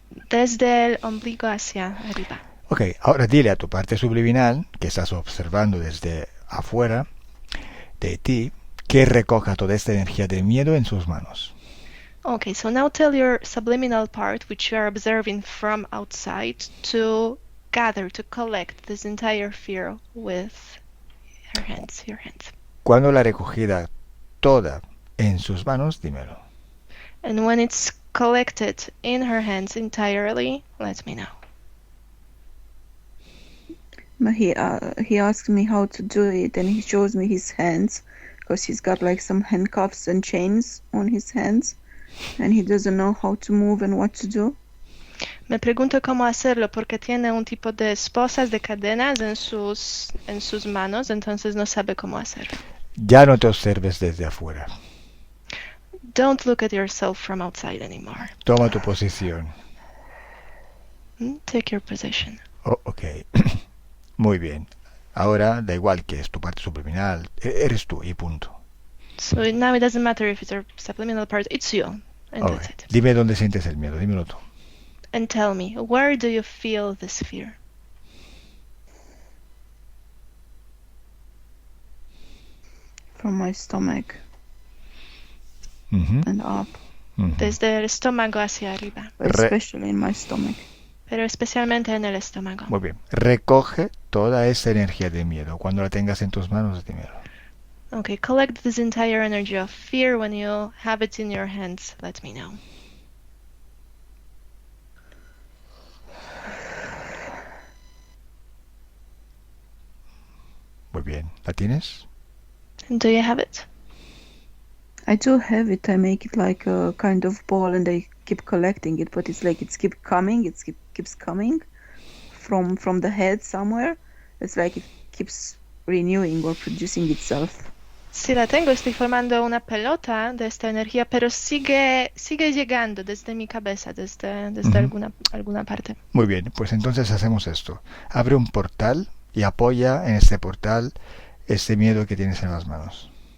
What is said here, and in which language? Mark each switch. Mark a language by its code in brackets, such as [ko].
[es] Desde el ombligo hacia arriba. Ok, ahora dile a tu parte subliminal, que estás observando desde afuera de ti, que recoja toda esta energía de miedo en sus manos. [en] Okay, so now tell your subliminal part, which you are observing from outside, to gather, to collect this entire fear with your hands. [es] Cuando la recogida toda en sus manos, dímelo. [en] And when it's collected in her hands entirely, let me know. He asked me how to do it, and he shows me his hands, because he's got like some handcuffs and chains on his hands, and he doesn't know how to move and what to do. [es] Me pregunto cómo hacerlo porque tiene un tipo de esposas, de cadenas en sus manos, entonces no sabe cómo hacerlo. Ya no te observes desde afuera. [en] Don't look at yourself from outside anymore. [es] Toma tu posición. [en] Take your position. [es] Oh, ok. Muy bien. Ahora da igual que es tu parte subliminal. Eres tú y punto. [en] So now it doesn't matter if it's your subliminal part, it's you. And Okay. that's it. [es] Dime dónde sientes el miedo. Dímelo tú. [en] And tell me, where do you feel this fear? From my stomach Ujú, and up, ujú. [es] Desde el estómago hacia arriba, [en] especially in my stomach. [es] pero especialmente en el estómago. Muy bien. Recoge toda esa energía de miedo. Cuando la tengas en tus manos, dímelo. [en] Okay, collect this entire energy of fear. When you have it in your hands, let me know. [es] Muy bien. ¿La tienes? [en] Do you have it? I do have it. I make it like a kind of ball, and I keep collecting it, but it's like it's keeps coming from the head somewhere. It's like it keeps renewing or producing itself. [es] Sí, la tengo. Estoy formando una pelota de esta energía, pero sigue llegando desde mi cabeza, desde Ujú. alguna parte. Muy bien. Pues entonces hacemos esto. Abre un portal y apoya en este portal ese miedo que tienes en las manos.